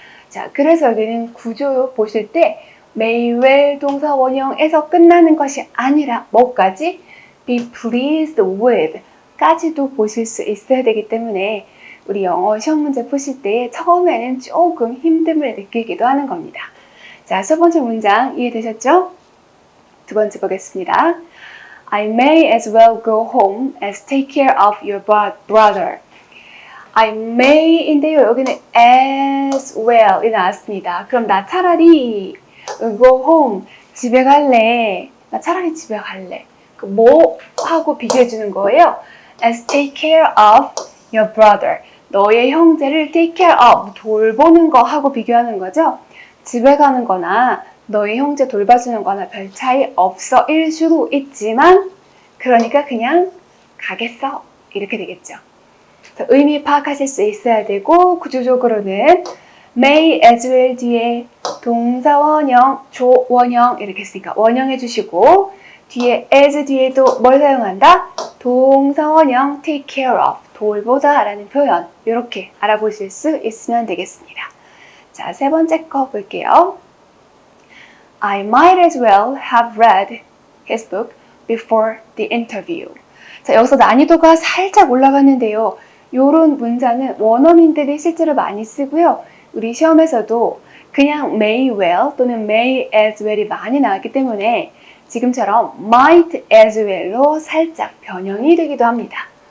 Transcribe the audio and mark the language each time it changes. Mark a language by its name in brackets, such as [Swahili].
[Korean] 자, 그래서 여기는 구조 보실 때 may well 동사 원형에서 끝나는 것이 아니라 뭐까지? be pleased with 까지도 보실 수 있어야 되기 때문에 우리 영어 시험 문제 푸실 때 처음에는 조금 힘듦을 느끼기도 하는 겁니다. 자, 첫 번째 문장 이해되셨죠? 두 번째 보겠습니다. [English] I may as well go home as take care of your brother. [Korean] I may 인데요. 여기는 as well 이 나왔습니다. 그럼 나 차라리 go home, 집에 갈래. 나 차라리 집에 갈래. 뭐 하고 비교해 주는 거예요? [English] As take care of your brother. [Korean] 너의 형제를 take care of, 돌보는 거 하고 비교하는 거죠. 집에 가는 거나 너의 형제 돌봐주는 거나 별 차이 없어 일 수도 있지만 그러니까 그냥 가겠어. 이렇게 되겠죠. 의미 파악하실 수 있어야 되고 구조적으로는 may as well 뒤에 동사 원형, 조원형 이렇게 했으니까 원형 해주시고 뒤에 as 뒤에도 뭘 사용한다? 동사 원형 take care of, 돌보다 라는 표현 이렇게 알아보실 수 있으면 되겠습니다. 자, 세 번째 거 볼게요. [English] I might as well have read his book before the interview. [Korean] 자, 여기서 난이도가 살짝 올라갔는데요. 이런 문장은 원어민들이 실제로 많이 쓰고요. 우리 시험에서도 그냥 may well 또는 may as well 이 많이 나왔기 때문에 지금처럼 might as well 로 살짝 변형이 되기도 합니다.